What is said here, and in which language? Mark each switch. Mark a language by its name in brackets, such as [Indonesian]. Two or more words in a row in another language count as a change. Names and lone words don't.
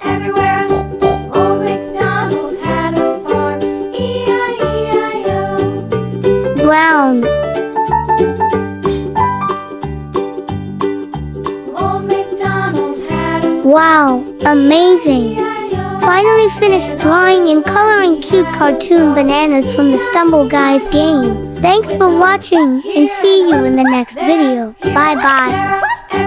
[English] everywhere. Old MacDonald had a farm, E-I-E-I-O. Brown. Old MacDonald had a Wow, amazing. E-I-O. Finally finished drawing and coloring cute cartoon bananas from the Stumble Guys game. Thanks for watching and see you in the next video. Bye bye.